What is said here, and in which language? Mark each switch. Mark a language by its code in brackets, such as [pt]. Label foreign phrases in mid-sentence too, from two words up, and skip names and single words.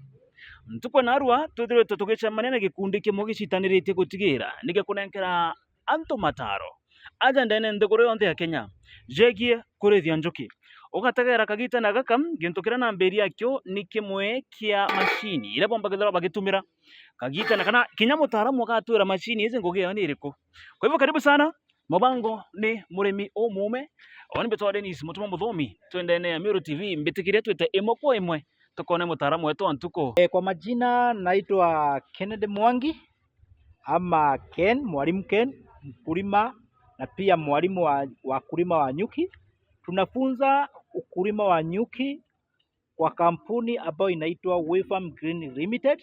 [mer] Ntukwe narua twithirwe tugicemania na gikundi kimwe gicitaniritie gutigira nigikunengera antu mataro aja ndene nthiguru yonthe ya Kenya jegie kurithia njuki. Ugategera kagitana gaka gintu kiria namberi yakio ni kimwe kia machini ira bomba githira bagitumira kagitana kana kinya mutaramu agatwira machini izi ngugi yo ni iriku. [sw] Kwa hivyo karibu sana, [mer] Mubango ni murimi umume oni betwa Dennis Mutuma Muthomi twendene ya Meru TV mbitikirie twite imwe kwa imwe tukone mutaramu wetu antuko. [sw] Kwa majina naitwa Kennedy Mwangi ama Ken, mwalimu Ken, mkulima na pia mwalimu wa kulima wa nyuki. Tunafunza ukulima wa nyuki kwa kampuni ambayo inaitwa Wayfarm Green Limited.